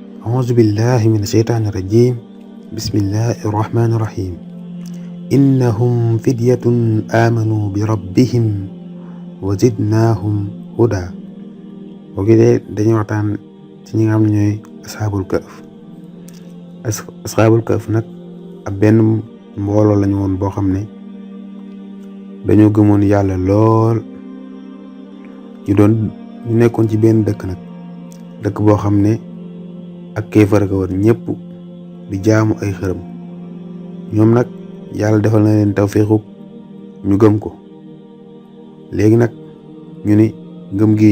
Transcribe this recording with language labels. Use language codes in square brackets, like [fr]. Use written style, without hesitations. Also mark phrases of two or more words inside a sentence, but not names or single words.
[ar] أعوذ بالله من الشيطان الرجيم بسم الله الرحمن الرحيم إنهم فدية آمنوا بربهم وزدناهم هدى وكده [wo] dañuy waxtaan ci ñi nga xam ne ñooy asxaabul kahf nag ab benn mbooloo lañu woon boo xam ne dañoo gëmoon yàlla lool ñu nekkoon ci benn dëkk boo xam ne ak kéefar ga woon ñëpp di jaamu ay xërëm ñoom nag yàlla defal na leen tawfeexu ñu gëm ko léegi nag ñu ni gëm gi